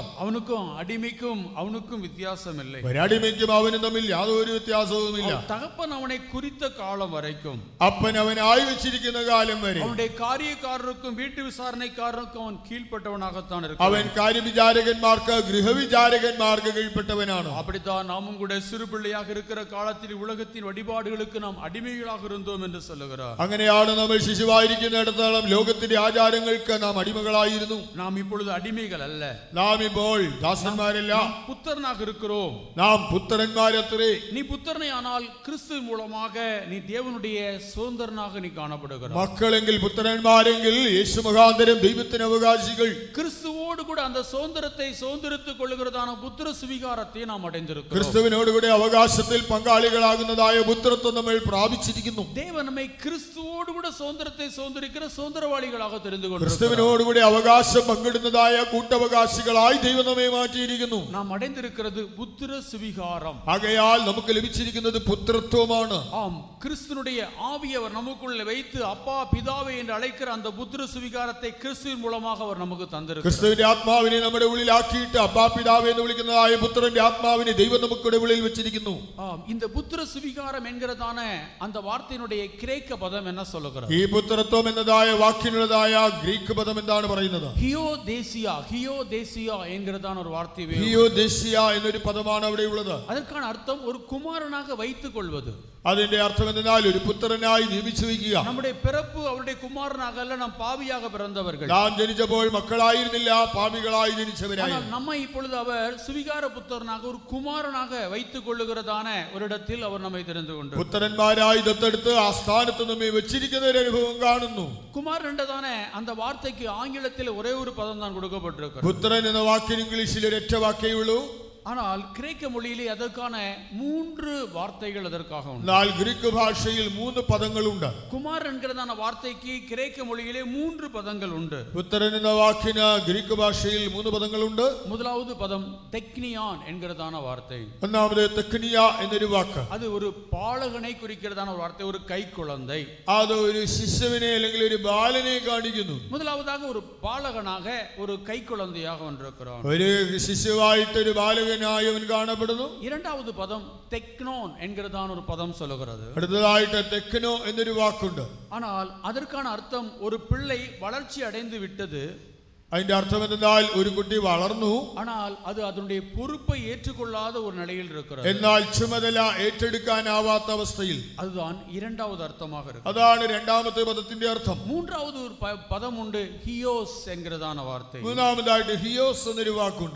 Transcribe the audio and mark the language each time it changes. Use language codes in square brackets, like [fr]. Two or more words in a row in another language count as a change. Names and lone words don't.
[ta] அவனுக்கும் அடிமைக்கும் அவனுக்கும் வித்தியாசம் இல்லை. [ml] ഒരു അടിമയ്ക്കും അവനും തമ്മിൽ യാതൊരു വ്യത്യാസവുമില്ല. [ta] தகப்பன் அவனை குறித்த காலம் வரைக்கும், [ml] അപ്പൻ അവനായി വെച്ചിരിക്കുന്ന കാലം വരെ [ta] அவனுடைய காரியக்காரருக்கும் வீட்டு விசாரணைக்காரருக்கும் அவன் கீழ்ப்பட்டவனாகத்தான் [ml] അവൻ [ta] இருக்கிறான். [ml] കാര്യവിചാരകന്മാർക്ക് ഗൃഹവിചാരകന്മാർക്ക് കീഴ്പ്പെട്ടവനാണ്. [ta] அப்படித்தான் நாமும் கூட சிறு பிள்ளையாக இருக்கிற காலத்தில் உலகத்தின் வழிபாடுகளுக்கு நாம் அடிமைகளாக இருந்தோம் என்று சொல்லுகிறார். [ml] അങ്ങനെയാണ് നമ്മൾ ശിശുവായിരിക്കുന്നിടത്തോളം ലോകത്തിന്റെ ആചാരങ്ങൾക്ക് നാം അടിമകളായിരുന്നു. [ta] நாம் இப்பொழுது அடிமைகள் அல்ல, [ml] നാം ഇപ്പോൾ ദാസന്മാരല്ല, [ta] புத்திரனாக இருக்கிறோம். [ml] നാം പുത്രന്മാരത്രേ. [ta] நீ புத்திரனை ஆனால் கிறிஸ்து மூலமாக நீ தேவனுடைய சுதந்திரனாக நீ காணப்படுகிறாய். [ml] മക്കളെങ്കിൽ പുത്രന്മാരെങ്കിൽ യേശു മുഖാന്തരം ദൈവത്തിന് അവകാശികൾ. [ta] கிறிஸ்துவோடு கூட அந்த சுதந்திரத்தை சுதந்திரித்துக் கொள்கிறதான புத்திர சுவிகாரத்தை நாம் அடைந்திருக்கிறோம். [ml] ക്രിസ്തുവിനോടുകൂടെ അവകാശത്തിൽ പങ്കാളികളാകുന്നതായ പുത്രത്വം നമ്മൾ പ്രാപിച്ചിരിക്കുന്നു. [ta] தேவன் நம்மை கிறிஸ்துவோடு கூட சுதந்திரத்தை சுதந்திரிக்கிற சுதந்திரவாளிகளாக தெரிந்து கொண்டிருக்கிறார். [ml] ക്രിസ്തുവിനോടുകൂടെ അവകാശം പങ്കിടുന്നതായ കൂട്ടവകാശികളായി ദൈവം നമ്മെ മാറ്റിയിരിക്കുന്നു. [ta] நாம் அடைந்திருக்கிறது புத்திர சுவிகாரம். [ml] ആകയാൽ നമുക്ക് ലഭിച്ചിരിക്കുന്നത് പുത്രത്വമാണ്. [ta] ஆம், கிறிஸ்துனுடைய ஆவியவர் நமக்குள்ள வைத்து அப்பா பிதாவே என்று அழைக்கிற அந்த புத்திர சுவிகாரத்தை கிறிஸ்துவின் மூலமாக அவர் நமக்கு தந்திருக்கிறார். [ml] ക്രിസ്തുവിന്റെ ആത്മാവിനെ നമ്മുടെ ഉള്ളിലാക്കിയിട്ട് അപ്പാ പിതാവേ എന്ന് വിളിക്കുന്നതായ പുത്രന്റെ ആത്മാവിനെ ദൈവം നമുക്കുടെ ഉള്ളിൽ വെച്ചിരിക്കുന്നു. [ta] ஆம், இந்த புத்திர சுவிகாரம் என்கிறதான அந்த வார்த்தையினுடைய கிரேக்க பதம் என்ன சொல்லுகிறது? [ml] ഈ പുത്രത്വം എന്നതായ വാക്കിനുള്ളതായ ഗ്രീക്ക് പദം എന്താണ് പറയുന്നത്? [ta] ஹியோதேசியா என்கிறதான ஒரு வார்த்தை. [ml] ഹിയോദേസിയ എന്നൊരു പദമാണ് അവിടെ ഉള്ളത്. [ta] அதற்கான அர்த்தம் ஒரு குமாரனாக வைத்துக் கொள்வது. [ml] അതിന്റെ അർത്ഥം എന്നാൽ ഒരു പുത്രനായി നിയമിച്ചു വയ്ക്കുക. [ta] நம்முடைய பிறப்பு அவருடைய குமாரனாக அல்ல, நாம் பாவியாக பிறந்தவர்கள். [ml] നാം ജനിച്ചപ്പോൾ മക്കളായിരുന്നില്ല, പാപികളായി ജനിച്ചവരായിരുന്നു. [ta] நம்மை இப்பொழுது அவர் சுவிகார புத்திரனாக ஒரு குமாரனாக வைத்துக் கொள்ளுகிறதான ஒரு இடத்தில் அவர் நம்மை தெரிந்து கொண்டார். [ml] പുത്രന്മാരായി ദത്തെടുത്ത് ആ സ്ഥാനത്ത് നമ്മെ വെച്ചിരിക്കുന്ന ഒരു അനുഭവം കാണുന്നു. [ta] குமாரன் என்றதான அந்த வார்த்தைக்கு ஆங்கிலத்தில் ஒரே ஒரு பதம் தான் கொடுக்கப்பட்டிருக்கிறது. [ml] പുത്രൻ എന്ന വാക്കിന് ഇംഗ്ലീഷിൽ ഒരൊറ്റ വാക്കേ ഉള്ളൂ. [ta] ஆனால் கிரேக்க மொழியிலே அதற்கான 3 வார்த்தைகள் அதற்காக உண்டு. [ml] എന്നാൽ ഗ്രീക്ക് ഭാഷയിൽ 3 പദങ്ങളുണ്ട്. [ta] குமாரன் என்கிறதான வார்த்தைக்கு கிரேக்க மொழியிலே 3 பதங்கள் உண்டு. [ml] പുത്രൻ എന്ന വാക്കിന് ഗ്രീക്ക് ഭാഷയിൽ 3 പദങ്ങളുണ്ട്. [ta] முதலாவது பதம் தெக்னியான் என்கிறதான வார்த்தை. [ml] ഒന്നാമത് തെക്നിയ എന്നൊരു വാക്ക്. [ta] அது ஒரு பாலகனை குறிக்கிறதான ஒரு வார்த்தை, ஒரு கை குழந்தை. [ml] അത് ഒരു ശിശുവിനെ അല്ലെങ്കിൽ ഒരു ബാലനെ കാണിക്കുന്നു. [ta] முதலாவதாக ஒரு பாலகனாக ஒரு கை குழந்தையாக வந்திருக்கிறான். [ml] ഒരു ശിശുവായിട്ട് ഒരു ബാലകനായി അവൻ കാണപ്പെടുന്നു. [ta] இரண்டாவது பதம் தெக்னோன் என்கிறதான ஒரு பதம் சொல்லுகிறது. [ml] അടുത്തതായിട്ട് തെക്നോ എന്നൊരു വാക്കുണ്ട്. [ta] ஆனால் அதற்கான அர்த்தம் ஒரு பிள்ளை வளர்ச்சி அடைந்து விட்டது. [ml] അതിന്റെ അർത്ഥം എന്നാൽ ഒരു കുട്ടി വളർന്നു, [ta] ஆனால் அது அதனுடைய பொறுப்பை ஏற்றுக்கொள்ளாத ஒரு நிலையில் இருக்கிறது. [ml] എന്നാൽ ചുമതല ഏറ്റെടുക്കാനാവാത്ത അവസ്ഥയിൽ. [ta] அதுதான் இரண்டாவது அர்த்தமாக இருக்கு. [ml] അതാണ് രണ്ടാമത്തെ പദത്തിന്റെ അർത്ഥം. [ta] மூன்றாவது ஒரு பதம் உண்டு, ஹியோஸ் என்கிறதான வார்த்தை. [ml] മൂന്നാമതായിട്ട് ഹിയോസ് എന്നൊരു വാക്കുണ്ട്.